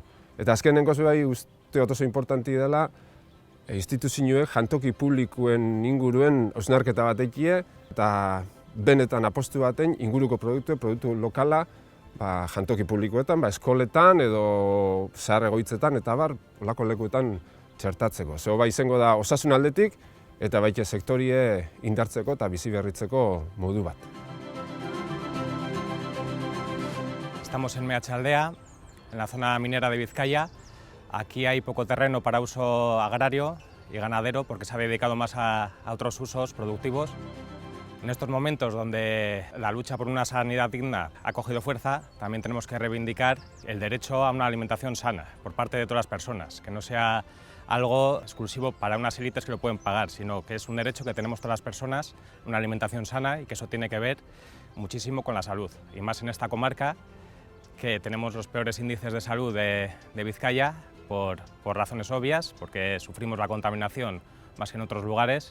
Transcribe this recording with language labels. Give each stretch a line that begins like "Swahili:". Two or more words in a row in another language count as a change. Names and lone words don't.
Basque: Eta azkenengoz bai uste oso importanti dela, instituzioek jantoki publikoen inguruen hausnarketa bat ekie, eta benetan apostu baten inguruko produktu lokala, jantoki publikoetan, eskoletan edo zahar egoitzetan eta olako lekuetan txertatzeko. Zego izango da osasun aldetik eta baita sektorie indartzeko eta bizi berritzeko modu bat.
Spanish: Estamos en Meatzaldea, en la zona minera de Vizcaya. Aquí hay poco terreno para uso agrario y ganadero porque se ha dedicado más a otros usos productivos. En estos momentos donde la lucha por una sanidad digna ha cogido fuerza, también tenemos que reivindicar el derecho a una alimentación sana por parte de todas las personas, que no sea algo exclusivo para unas élites que lo pueden pagar, sino que es un derecho que tenemos todas las personas, una alimentación sana, y que eso tiene que ver muchísimo con la salud, y más en esta comarca que tenemos los peores índices de salud de Vizcaya por razones obvias, porque sufrimos la contaminación más que en otros lugares.